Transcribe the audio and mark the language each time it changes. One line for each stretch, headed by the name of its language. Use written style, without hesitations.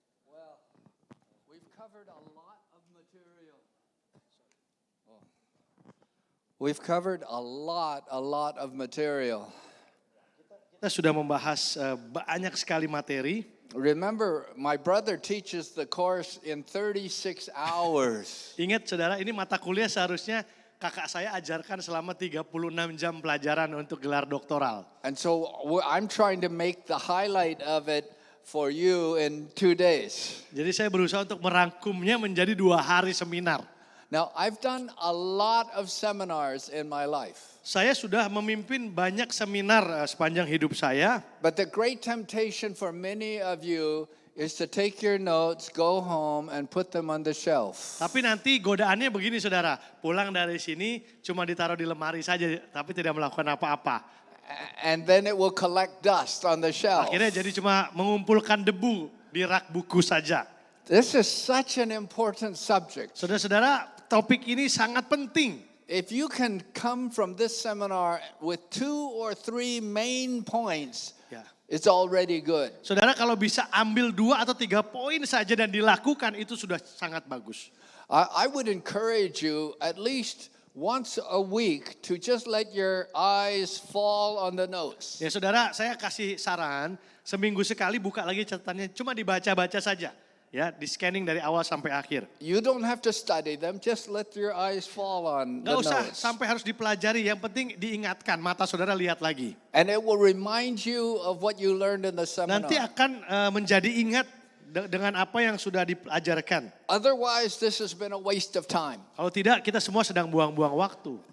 English: Well, we've covered a lot of material. We've covered a lot of material.
Indonesian: Kita sudah membahas banyak sekali materi.
English: Remember, my brother teaches the course in 36 hours.
Indonesian: Ingat saudara, ini mata kuliah seharusnya kakak saya ajarkan selama 36 jam pelajaran untuk gelar doktoral.
English: And so I'm trying to make the highlight of it for you in 2 days.
Indonesian: Jadi saya berusaha untuk merangkumnya menjadi 2 hari seminar.
English: Now, I've done a lot of seminars in my life.
Indonesian: Saya sudah memimpin banyak seminar sepanjang hidup saya.
English: But the great temptation for many of you is to take your notes, go home and put them on the shelf.
Indonesian: Tapi nanti godaannya begini saudara, pulang dari sini cuma ditaruh di lemari saja tapi tidak melakukan apa-apa.
English: And then it will collect dust on the shelf.
Indonesian: Akhirnya jadi cuma mengumpulkan debu di rak buku saja.
English: This is such an important subject.
Indonesian: Saudara-saudara, topik ini sangat penting.
English: If you can come from this seminar with 2 or 3 main points,
Indonesian: Ya.
English: it's already good.
Indonesian: Saudara kalau bisa ambil 2 atau 3 poin saja dan dilakukan itu sudah sangat bagus.
English: I would encourage you at least once a week to just let your eyes fall on the notes.
Indonesian: Ya saudara, saya kasih saran seminggu sekali buka lagi catatannya, cuma dibaca-baca saja. Ya, di scanning dari awal sampai akhir.
English: You don't have to study them, just let your eyes fall on the
Indonesian: Gak usah
English: notes.
Indonesian: sampai harus dipelajari, yang penting diingatkan, mata saudara lihat lagi.
English: And it will remind you of what you learned in the seminar.
Indonesian: Nanti akan menjadi ingat dengan apa yang sudah diajarkan.
English: Otherwise, this has been a waste of time.
Indonesian: Kalau tidak, kita semua sedang buang-buang waktu.